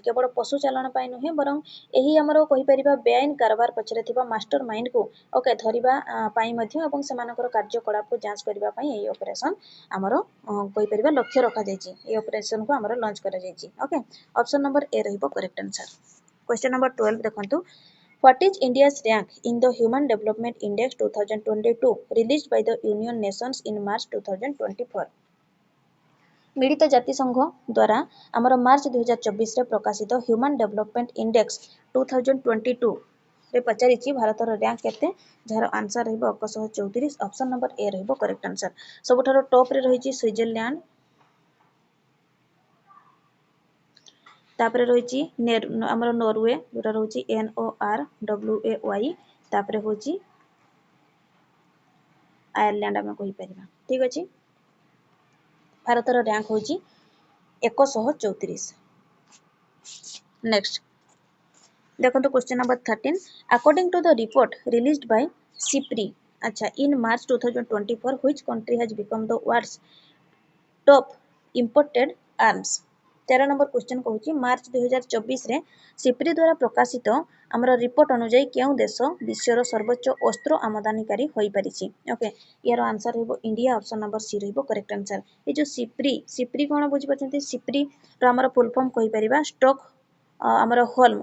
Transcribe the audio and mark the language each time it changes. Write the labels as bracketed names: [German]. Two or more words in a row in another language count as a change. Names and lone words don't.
[Odia] କେବଳ ପଶୁ ଚାଲାଣ ପାଇଁ ନୁହେଁ, ବରଂ ଏହି ଆମର କହିପାରିବା ବେଆଇନ କାରବାର ପଛରେ ଥିବା [English] master mindକୁ [Odia] ଓକେ ଧରିବା ପାଇଁ ମଧ୍ୟ ଏବଂ ସେମାନଙ୍କର କାର୍ଯ୍ୟକଳାପକୁ ଯାଞ୍ଚ କରିବା ପାଇଁ ଏହି ଅପରେସନ ଆମର କହିପାରିବା ଲକ୍ଷ୍ୟ ରଖାଯାଇଛି। ଏହି ଅପରେସନକୁ ଆମର ଲଞ୍ଚ କରାଯାଇଛି। [English] okay, option number A ରହିବ correct answer. question number 12 ଦେଖନ୍ତୁ, What is India's rank in the Human Development Index 2022 released by the Union Nations in March 2024? [Odia] ମିଳିତ ଜାତିସଂଘ ଦ୍ୱାରା ଆମର ମାର୍ଚ୍ଚ 2024ରେ ପ୍ରକାଶିତ ହ୍ୟୁମାନ ଡେଭଲପମେଣ୍ଟ ଇଣ୍ଡେକ୍ସ 2022ରେ ପଚାରିଛି ଭାରତର ର୍ୟାଙ୍କ କେତେ, ଯାହାର ଆନ୍ସର ରହିବ 134। [English] option number A [Odia] ରହିବ [English] correct answer. [Odia] ସବୁଠାରୁ ଟପ୍ରେ ରହିଛି ସୁଇଜରଲ୍ୟାଣ୍ଡ, ତାପରେ ରହିଛି ଆମର ନରୱେ ଯେଉଁଟା ରହୁଛି NORWAY, ତାପରେ ହେଉଛି ଆୟାରଲ୍ୟାଣ୍ଡ ଆମେ କହିପାରିବା। ଠିକ୍ ଅଛି, ଭାରତର ର୍ୟାଙ୍କ ହେଉଛି 134। [English] next ଦେଖନ୍ତୁ question number 13, According to the report released by SIPRI ଆଚ୍ଛା in March 2024 which country has become the world's top imported arms? [Odia] 13 [English] number question [Odia] କହୁଛି ମାର୍ଚ୍ଚ 2024ରେ ସିପ୍ରି ଦ୍ୱାରା ପ୍ରକାଶିତ ଆମର ରିପୋର୍ଟ ଅନୁଯାୟୀ କେଉଁ ଦେଶ ବିଶ୍ୱର ସର୍ବୋଚ୍ଚ ଅସ୍ତ୍ର ଆମଦାନୀକାରୀ ହୋଇପାରିଛି? ଓକେ, ଏହାର ଆନ୍ସର ରହିବ ଇଣ୍ଡିଆ [English] option number C [Odia] ରହିବ [English] correct answer. [Odia] ଏ ଯେଉଁ ସିପ୍ରି କ'ଣ ବୁଝିପାରୁଛନ୍ତି? ସିପ୍ରିର ଆମର [English] full form [Odia] କହିପାରିବା ଷ୍ଟକ୍ ଆମର ହୋଲ୍ମ।